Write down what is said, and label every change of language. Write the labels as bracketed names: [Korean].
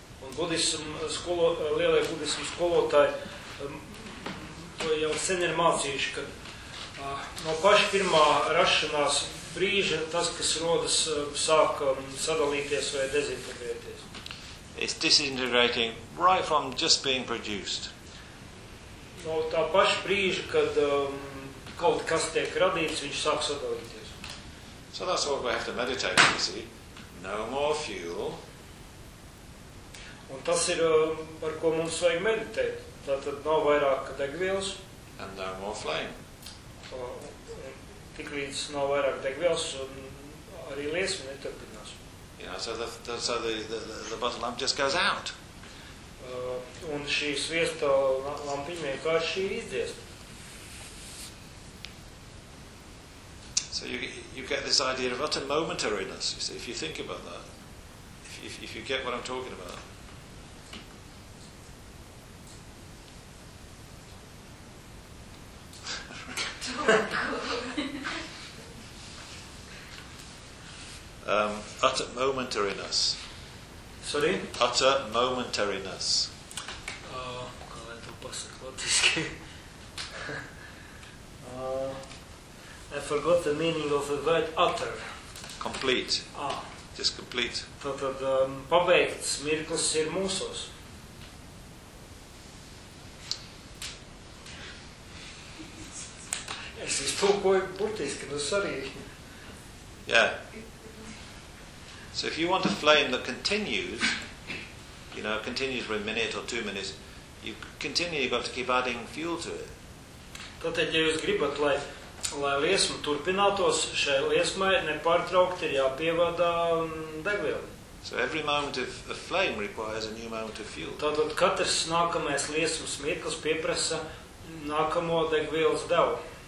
[Latvian] Lielie budismu skolotāji to jau sen ir mācījuši, ka no paša pirmā rašanās brīža tas, kas rodas, sāk sadalīties vai dezintegrēties. [English] It's disintegrating right from just being produced. [Latvian] No tā paša brīža, kad kaut kas tiek radīts, viņš sāk sadalīties. [English] So that's what we have to meditate, you see. No more fuel. [Latvian] Un tas ir, par ko mums vajag meditēt. Tātad nav vairāk degvielas. [English] And no more flame. [Latvian] Tiklīdz nav vairāk degvielas, un arī liesma neturpinās. [English] Yeah, so the bottle lamp just goes out. [Latvian] Un šī sviesta lampiņa vienkārši izdzies. [English] So you get this idea of utter momentariness, you see, if you think about that. If you get what I'm talking about. utter momentariness. Sorry? Utter momentariness. [Latvian] Kā lai to pasaka latviski? [English] I forgot the meaning of the word utter. Complete. Ah. Just complete. [Latvian] Tātad pabeigts mirklis ir mūsos. Es iztulkoju burtiski, nu sorry. [English] Yeah. So if you want a flame that continues, you know, continues for a minute or 2 minutes, you continue, you've got to keep adding fuel to it. [Latvian] Tātad, ja jūs gribat, lai liesma turpinātos, šai liesmai nepārtraukti ir jāpievada degviela. [English] So every moment of flame requires a new moment of fuel. [Latvian] Tātad katrs nākamais liesmas mirklis pieprasa nākamo degvielas devu.